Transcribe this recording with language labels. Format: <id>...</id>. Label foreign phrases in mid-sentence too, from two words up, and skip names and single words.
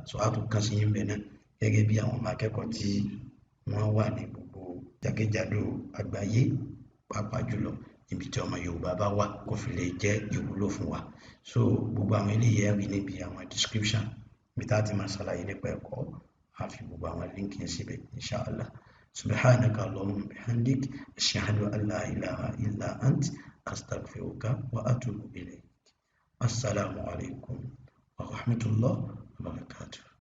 <yo>So a tún kàn sí yín bẹ̀ náà gẹ́gẹ́ bí àwọn ọmọ akẹ́kọ̀ọ́ tí wọ́n wà ní gbogbo jákèjádò àgbáyé, pàápàá jùlọ níbi tí ọmọ Yorùbá bá wà kó fi lè jẹ́ ìwúlò fún wa. So gbogbo àwọn eléyìí ẹ rí níbi àwọn description bí tá ti máa ṣàlàyé nípa ẹ̀kọ́, a fi gbogbo àwọn link yẹn síbẹ̀ inshallah.</yo> <ar>سبحانك اللهم وبحمدك أشهد أن لا إله إلا أنت أستغفرك وأتوب إليك. السلام عليكم ورحمة الله وبركاته.</ar>